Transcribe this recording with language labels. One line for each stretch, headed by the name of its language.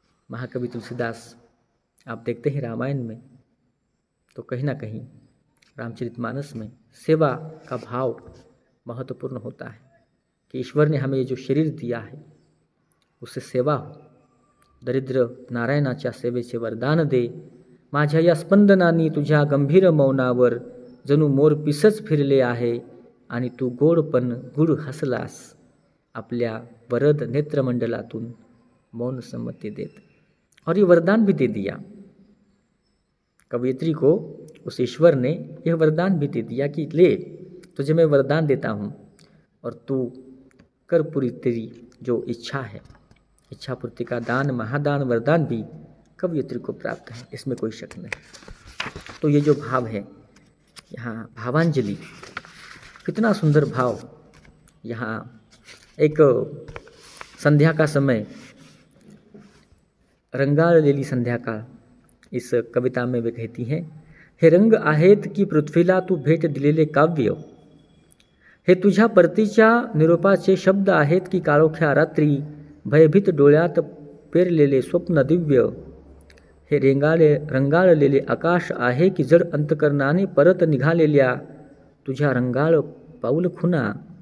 Hindi: महाकवि तुलसीदास आप देखते हैं रामायण में, तो कहीं ना कहीं रामचरितमानस में सेवा का भाव महत्वपूर्ण होता है कि ईश्वर ने हमें ये जो शरीर दिया है उससे सेवा हो।
Marathi: दरिद्र नारायणाच्या सेवेचे वरदान दे, माझ्या या स्पंदनांनी तुझ्या गंभीर मौनावर जणू मोर पिसच फिरले आहे, आणि तू गोड पण गुड हसलास, आपल्या वरद नेत्रमंडलातून मौन सम्मति देत।
Hindi: और ये वरदान भी दे दिया कवयित्री को, उस ईश्वर ने यह वरदान भी दे दिया कि ले, तुझे मैं वरदान देता हूँ और तू कर पूरी तेरी जो इच्छा है। इच्छा पूर्ति का दान, महादान, वरदान भी कवयित्री को प्राप्त है, इसमें कोई शक नहीं। तो ये जो भाव है यहाँ भावांजलि, कितना सुंदर भाव। यहाँ एक संध्या का समय,
Marathi: रंगाळलेली संध्याकाळ,
Hindi: इस कविता में वे कहती हैं,
Marathi: हे रंग आहेत की पृथ्वीला तू भेट दिलेले काव्य, हे तुझ्या परतीच्या निरोपाचे शब्द आहेत की काळोख्या रात्री भयभीत डोळ्यात पेरलेले स्वप्न दिव्य, हे रंगाळलेले आकाश आहे की जड अंतकरणाने परत निघालेल्या तुझ्या रंगाळ पाऊल खुना,